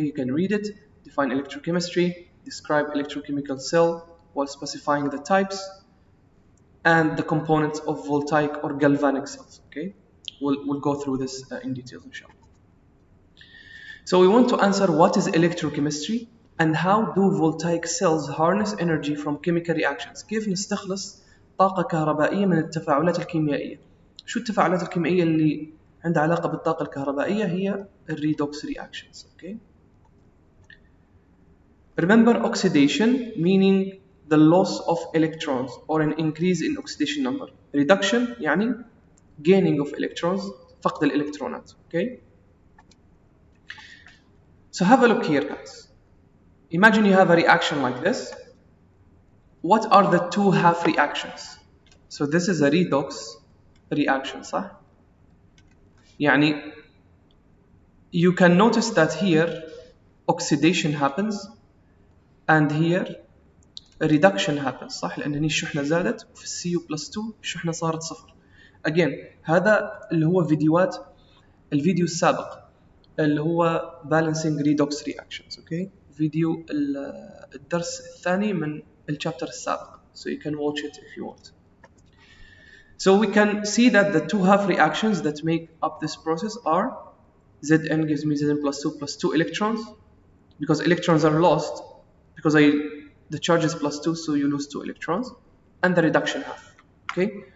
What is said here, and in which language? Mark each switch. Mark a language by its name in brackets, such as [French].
[English] You can read it, define electrochemistry, describe electrochemical cell while specifying the types and the components of voltaic or galvanic cells, okay? We'll go through this in detail, inshallah. So we want to answer what is electrochemistry and how do voltaic cells harness energy from chemical reactions. [Arabic] كيف نستخلص طاقة كهربائية من التفاعلات الكيميائية؟ شو التفاعلات الكيميائية اللي عندها علاقة بالطاقة الكهربائية؟ هي redox reactions. [English] Okay. Remember oxidation meaning the loss of electrons or an increase in oxidation number. Reduction يعني gaining of electrons, فقد الإلكترونات. Okay. So have a look here, guys. Imagine you have a reaction like this. What are the two half reactions? So this is a redox reaction, صح? يعني you can notice that here oxidation happens and here reduction happens, صح؟ لأن هنا الشحنة زادت وفي الCU plus 2 الشحنة صارت صفر. [Arabic] Again هذا اللي هو الفيديو السابق اللي هو balancing redox reactions, okay? فيديو الدرس الثاني من الشابتر السابق. [English] So you can watch it if you want. So we can see that the two half reactions that make up this process are Zn gives me Zn plus 2 electrons, because electrons are lost, because the charge is plus 2, so you lose 2 electrons, and the reduction half, okay?